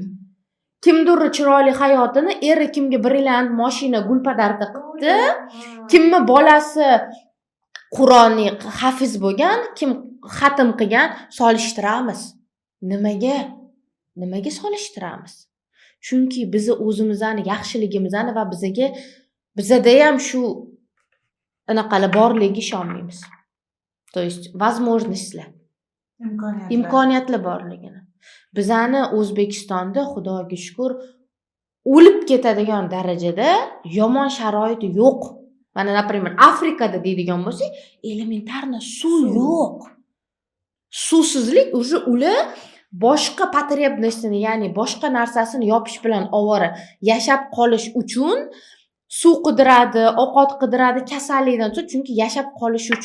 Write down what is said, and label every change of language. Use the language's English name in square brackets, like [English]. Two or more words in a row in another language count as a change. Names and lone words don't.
[Uzbek] Kimdir chiroyli hayotini eri kimga brilliant mashina gul podarka qildi, kimni bolasi Qur'onni hafiz bo'lgan, kim xatm qilgan, solishtiramiz. Nimaga? Nimaga solishtiramiz? Chunki biz o'zimizni yaxshiligimizni va bizada ham shu anaqalar borligiga ishonmaymiz. [Russian] То есть [Uzbek] возможностьlar, imkoniyatlar borligini. Bizani O'zbekistonda Xudoga shukr o'lib ketadigan darajada yomon sharoit yo'q. Mana, например, Afrikada deydigan bo'lsak, elementarno suv yo'q. Suvsizlik уже ular boshqa потребностini, ya'ni boshqa narsasini yopish bilan ovora yashab qolish uchun suv qidiradi, ovqat qidiradi, kasallikdan so'ng, chunki yashab qolish uchun.